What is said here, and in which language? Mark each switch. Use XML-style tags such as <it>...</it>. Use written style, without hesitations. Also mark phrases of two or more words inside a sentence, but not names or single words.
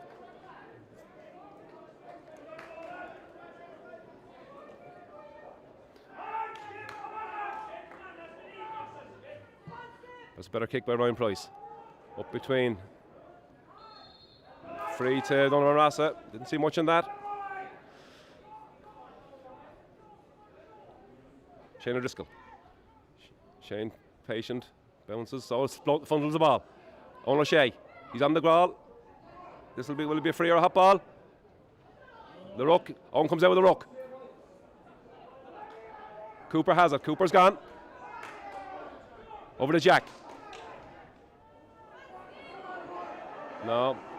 <en>That's a better kick by Ryan Price. Up between. Free to O'Donovan Rossa. Didn't see much in that. Shane O'Driscoll. Shane, patient, bounces, so it's funnels the ball. Owen O'Shea, he's on the growl. Will it be a free or a hot ball? The ruck, Owen comes out with the ruck. Cooper has it, Cooper's gone. Over to Jack. No.</en>